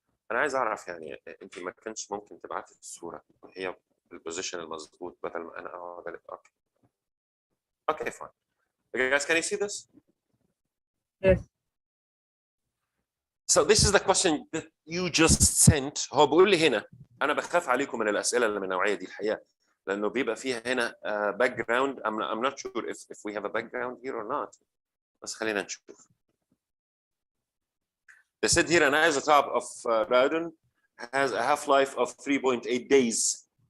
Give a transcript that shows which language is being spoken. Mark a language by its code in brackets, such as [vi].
[ar] أنا عايز أعرف يعني أنت ما كانش ممكن تبعتي الصورة وهي البوزيشن المظبوط بدل ما أنا أقعد ألف. [en] Okay. Okay, fine. Okay, guys, can you see this? Yes. So this is the question that you just sent. [ar] هو بيقول لي هنا أنا بخاف عليكم من الأسئلة اللي من النوعية دي الحقيقة لأنه بيبقى فيها هنا background. [en] I'm not sure if we have a background here or not. [ar] بس خلينا نشوف. [en] They said here an isotope of radon has a half-life of 3.8 days.